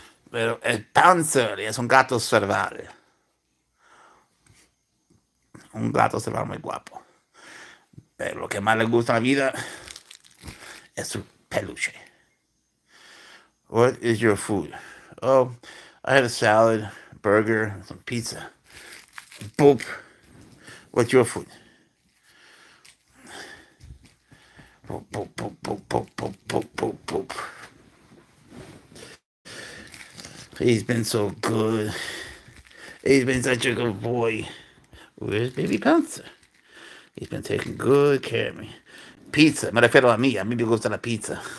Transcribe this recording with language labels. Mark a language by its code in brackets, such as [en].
[es] Pero el Pouncer es un gato cerval. Un gato cerval muy guapo. Pero lo que más le gusta en la vida es su peluche. [en] What is your food? Oh, I had a salad, burger, some pizza. Boop. What's your food? Boop, boop, boop, boop, boop, boop, boop, boop, boop. He's been so good. He's been such a good boy. Where's baby Pouncer? He's been taking good care of me. [es] Pizza, me refiero a mí me gusta la pizza.